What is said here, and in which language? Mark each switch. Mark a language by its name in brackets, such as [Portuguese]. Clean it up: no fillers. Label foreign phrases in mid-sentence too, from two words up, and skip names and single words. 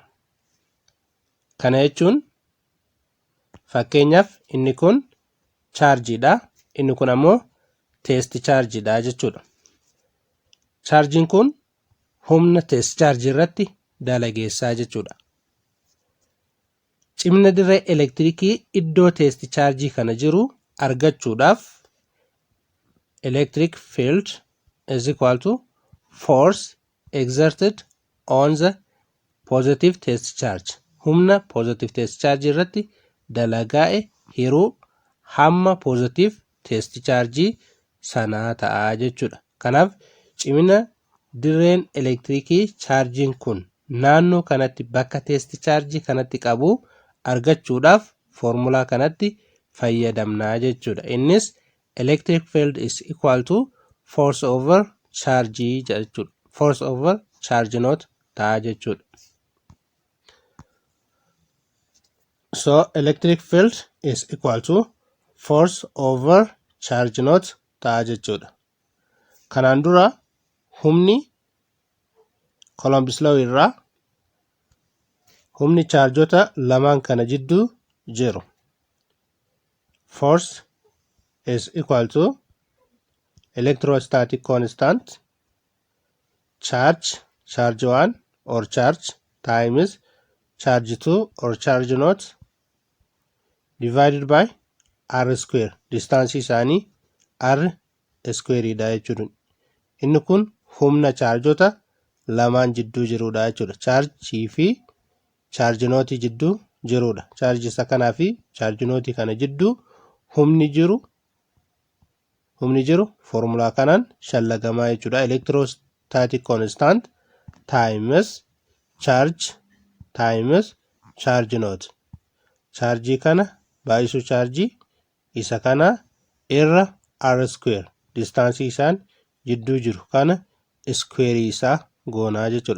[Oromo] Kana jechuun fakkeenyaaf inni kun chaarjiidha, inni kun ammoo teesti chaarjiidha jechuudha. Chaarjiin kun humna teesti chaarjii irratti dalageessaa jechuudha. Cimina dirree elektirikii iddoo teesti chaarjii kana jiru argachuudhaaf [English] electric field is equal to force exerted on the positive test charge. [Oromo] Humna [English] positive test charge [Oromo] irratti dalagaa'e hiruu hamma [English] positive test charge [Oromo] sanaa ta'a jechuudha. Kanaaf cimina dirreen elektirikii chaarjiin kun naannoo kanatti bakka teesti chaarjii kanatti qabu argachuudhaaf foormulaa kanatti fayyadamnaa jechuudha. [English] Innis electric field is equal to force over charge jechuudha. Force over charge not [Oromo] ta'a jechuudha. [English] So electric field is equal to force over charge not [Oromo] ta'a jechuudha. Kanaan dura humni Columbus Law irraa humni chaarjota lamaan kana jidduu jiru [English] force is equal to electrostatic constant charge 1 or charge times charge 2 or charge not divided by r square. [Oromo] Distaansii isaanii [English] r square [Oromo] dha jechuudha. Inni kun humna chaarjota lamaan jidduu jirudha jechuudha. Chaarjii fi chaarji nootii jidduu jirudha. Chaarji isa kanaa fi chaarji nootii kana jidduu humni jiru foormulaa kanaan shallagamaa jechuudha. [English] Electrostatic constant times charge note. [Oromo] Chaarjii kana baay'isuu chaarjii isa kana irra [English] r square. [Oromo] Distaansii isaan jidduu jiru kana square isaa goonaa jechuudha.